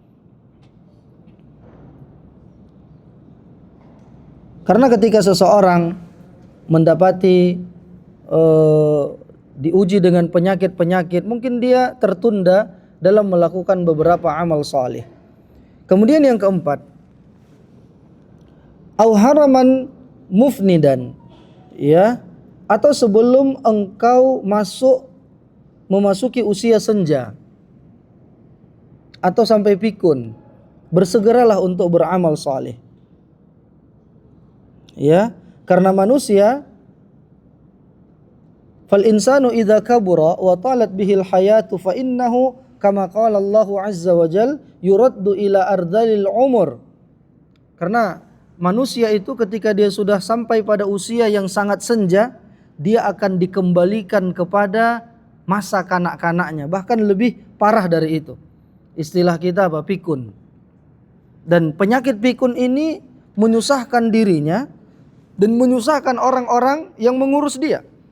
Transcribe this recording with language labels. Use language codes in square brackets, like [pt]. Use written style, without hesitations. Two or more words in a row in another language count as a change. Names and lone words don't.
[id] Karena ketika seseorang mendapati diuji dengan penyakit-penyakit, mungkin dia tertunda dalam melakukan beberapa amal saleh. Kemudian yang keempat, [ar] أو هرماً مفنداً, [id] ya, atau sebelum engkau memasuki usia senja atau sampai pikun, bersegeralah untuk beramal saleh. Ya, karena manusia, [ar] فالإنسان إذا كبر وطالت به الحياة فإنه كما قال الله عز وجل يرد إلى أرذل العمر. [id] Karena manusia itu ketika dia sudah sampai pada usia yang sangat senja, dia akan dikembalikan kepada masa kanak-kanaknya, bahkan lebih parah dari itu. Istilah kita apa? Pikun. Dan penyakit pikun ini menyusahkan dirinya dan menyusahkan orang-orang yang mengurus dia.